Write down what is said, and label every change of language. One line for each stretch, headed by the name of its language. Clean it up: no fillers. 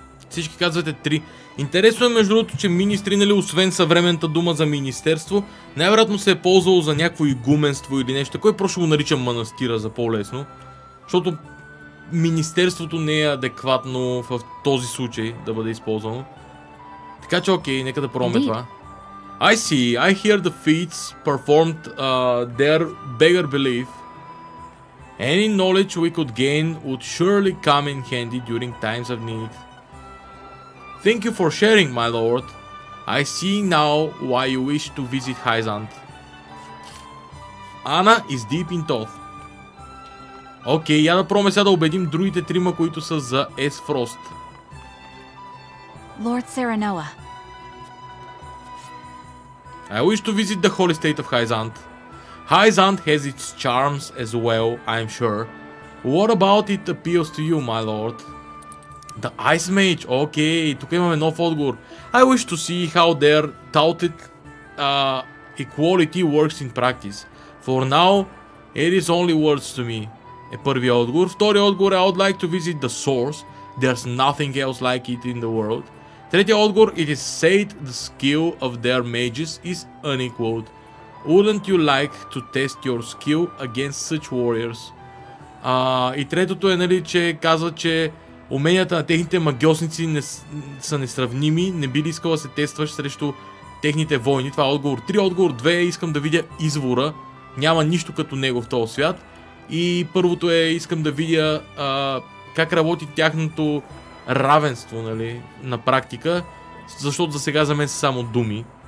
Bulgarian: Всички казвате 3. Интересно е между другото, че министри, нали, освен съвременната дума за министерство, най-вероятно се е ползвало за някакво игуменство или нещо. Кой просто го нарича манастира за по-лесно? Защото министерството не е адекватно в този случай да бъде използвано. Така че окей, нека да пробваме това.
English: I see. I hear the feats performed there beggar belief. Any knowledge we could gain would surely come in handy during times of need. Thank you for sharing, my lord. I see now why you wish to visit Hyzant. Anna is deep in thought.
Bulgarian: Окей, я да пробваме сега да убедим другите трима, които са за Aesfrost.
English: Lord Serenoa. I wish to visit the holy state of Hyzant. Hyzant has its charms as well, I'm sure. What about it appeals to you, my lord?
Bulgarian: The Ice Mage, окей, тук имаме нов отговор.
English: I wish to see how their touted equality works in practice. For now, it is only words to me.
Bulgarian: Е първият отговор. Вторият отговор е
English: I would like to visit the source. There's nothing else like it in the world.
Bulgarian: Третият отговор,
English: it is said the skill of their mages is unequaled. Wouldn't you like to test your skill against such warriors?
Bulgarian: И третото е, нали, че казва, че уменията на техните магиосници са несравними. Не би ли искала да се тестваш срещу техните войни? Това е отговор 3. Отговор 2 е искам да видя извора Няма нищо като него в този свят. И първото искам да видя как работи тяхното равенство, нали, на практика, защото за сега за мен са само думи.